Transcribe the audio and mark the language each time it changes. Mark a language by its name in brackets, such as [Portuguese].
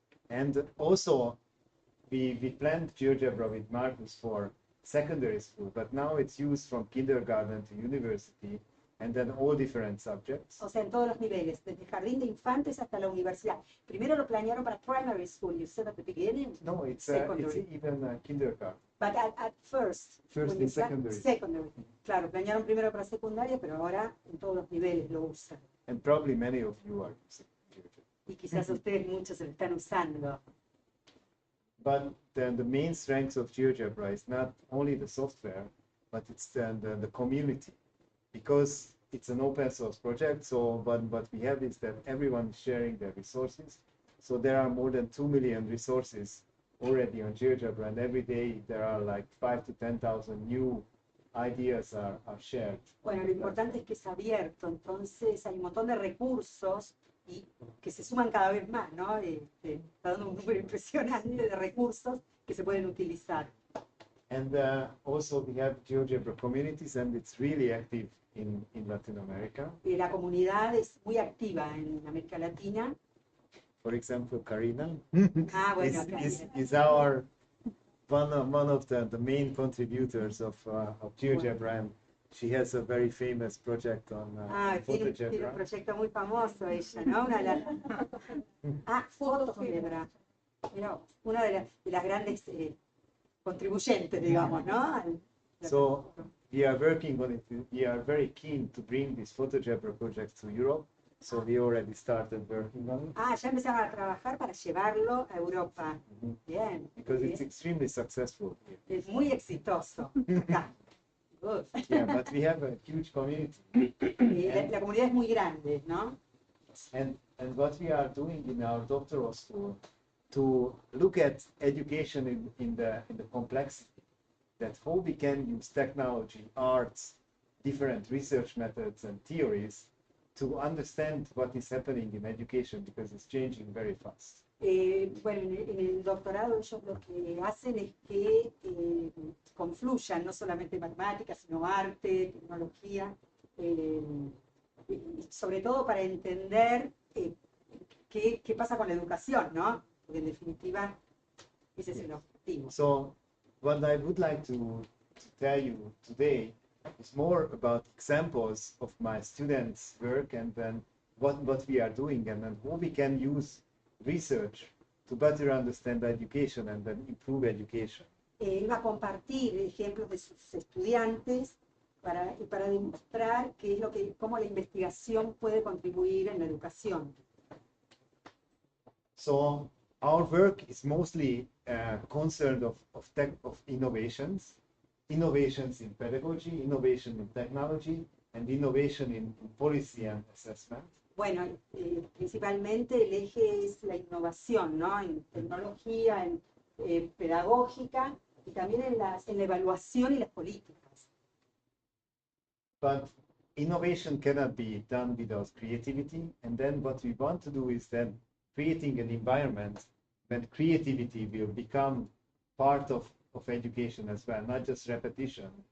[English] And also, we planned GeoGebra with Marcus for secondary school, but now it's used from kindergarten to university, and then all different subjects. [Spanish] O sea, en todos los niveles, desde jardín de infantes hasta la universidad. Primero lo planearon para [English] primary school, you said at the beginning? No, it's even kindergarten. But at first in secondary. Secondary. [Spanish] Claro, planearon primero para secundaria, pero ahora en todos los niveles lo usan. [English] And probably many of you are using GeoGebra. [Spanish] Y quizás ustedes muchos se lo están usando. [English] But then the main strength of GeoGebra is not only the software, but it's the community. Because it's an open source project, so what we have is that everyone is sharing their resources. So there are more than 2 million resources already on GeoGebra, and every day there are like 5,000 to 10,000 new ideas are shared. [Spanish] Bueno, lo importante es que es abierto, entonces hay un montón de recursos y que se suman cada vez más, ¿no? Está dando un número impresionante de recursos que se pueden utilizar. [English] And also we have GeoGebra communities, and it's really active in Latin America. [Spanish] La comunidad es muy activa en América Latina. [English] For example, Karina [Spanish] Bueno, [English] is our one of the main contributors of GeoGebra, and she has a very famous project on [Spanish] Tiene un [English] photogebra. [Spanish] proyecto muy famoso ella, ¿no? Una de las... Fotogebra. Mira, una de las grandes contribuyentes, digamos, ¿no? [English] So we are working on it. We are very keen to bring this photogebra project to Europe. So we already started working on it. [Spanish] Ya empezaron a trabajar para llevarlo a Europa. Bien. [English] Because [Spanish] bien. [English] it's extremely successful here. [Spanish] Es muy exitoso. Acá. [English] Good. Yeah, but we have a huge community. [Spanish] La comunidad es muy grande, ¿no? [English] And what we are doing in our doctoral school to look at education in the complexity, that how we can use technology, arts, different research methods and theories to understand what is happening in education, because it's changing very fast. [Spanish] Bueno, en el doctorado ellos lo que hacen es que confluyan no solamente matemáticas, sino arte, tecnología, y sobre todo para entender qué pasa con la educación, ¿no? Porque en definitiva ese es el objetivo. [English] So what I would like to tell you today is more about examples of my students' work, and then what we are doing, and then how we can use research to better understand education and then improve education. [Spanish] Él va a compartir ejemplos de sus estudiantes para demostrar cómo la investigación puede contribuir en la educación. [English] So our work is mostly concerned of innovations in pedagogy, innovation in technology, and innovation in policy and assessment. [Spanish] Bueno, principalmente el eje es la innovación, ¿no? En tecnología, en pedagógica y también en la evaluación y las políticas. [English] But innovation cannot be done without creativity, and then what we want to do is then creating an environment when creativity will become part of education as well, not just repetition.